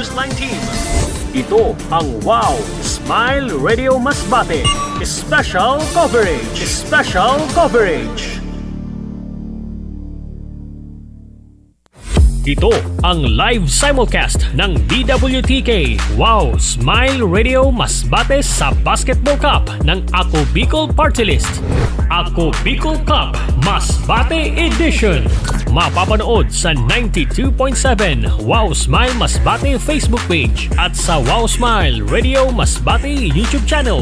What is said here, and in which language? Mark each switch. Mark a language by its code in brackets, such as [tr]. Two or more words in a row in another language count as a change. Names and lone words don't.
[tl] Ito ang Wow! Smile Radio Masbate. [en] Special coverage. [tl] Ito ang [en] live simulcast [tl] ng DWTK Wow Smile Radio Masbate sa Basketball Cup ng Ako Bicol Party List. Ako Bicol Cup Masbate Edition. Mapapanood sa 92.7 Wow Smile Masbate Facebook page at sa Wow Smile Radio Masbate YouTube channel.